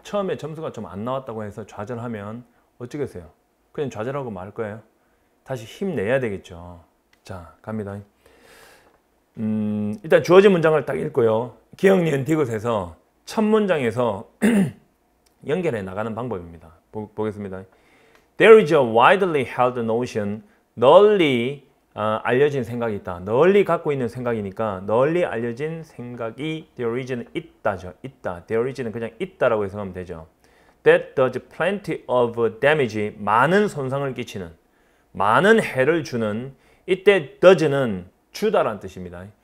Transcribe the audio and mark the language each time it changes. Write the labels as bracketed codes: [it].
[ko] 처음에 점수가 좀 안 나왔다고 해서 좌절하면 어쩌겠어요? 그냥 좌절하고 말 거예요. 다시 힘내야 되겠죠. 자, 갑니다. 일단 주어진 문장을 딱 읽고요. 기억, 니은, 디귿에서 첫 문장에서 연결해 나가는 방법입니다. 보겠습니다. [en] There is a widely held notion, [ko] 널리 알려진 생각이 있다. 널리 갖고 있는 생각이니까 널리 알려진 생각이 [en] there is [ko] 는 있다죠. 있다. [en] there is [ko] 는 그냥 있다라고 해석하면 되죠. [en] That does plenty of damage, [ko] 많은 손상을 끼치는, 많은 해를 주는, 이때 does는 주다라는 뜻입니다.